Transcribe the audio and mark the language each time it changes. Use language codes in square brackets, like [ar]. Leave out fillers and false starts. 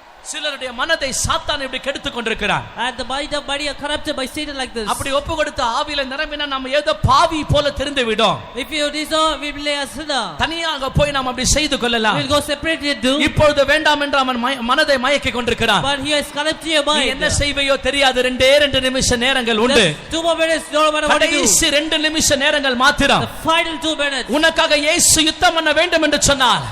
[ta] சிலருடைய மனதை சாத்தான் இப்படி கெடுத்துக் கொண்டிருக்கிறான். [en] And the mind of many are corrupted by Satan like this. [ta] அப்படி ஒப்பு கொடுத்த ஆவியில நிரம்பினா நம்ம ஏதோ பாவி போல தெரிந்து விடும். [en] If you disown, we will lay a sinner. [ta] தனியாக போய் நாம் அப்படி செய்து கொள்ளலாம். [en] We will go separately and do. [ta] இப்பொழுது வேண்டாம் என்று அவன் மனதை மயக்கி கொண்டிருக்கிறான். [en] But he has corrupted your mind. [ta] என்ன செய்வையோ தெரியாது. 2 நிமிஷ நேரங்கள் உண்டு. [en] 2 more minutes, no matter what you do. [ta] கடைசி 2 நிமிஷ நேரங்கள் மாத்திரம். [en] The final 2 minutes. [ta] உனக்காக இயேசு யுத்தம் பண்ண வேண்டும் என்று சொன்னார்.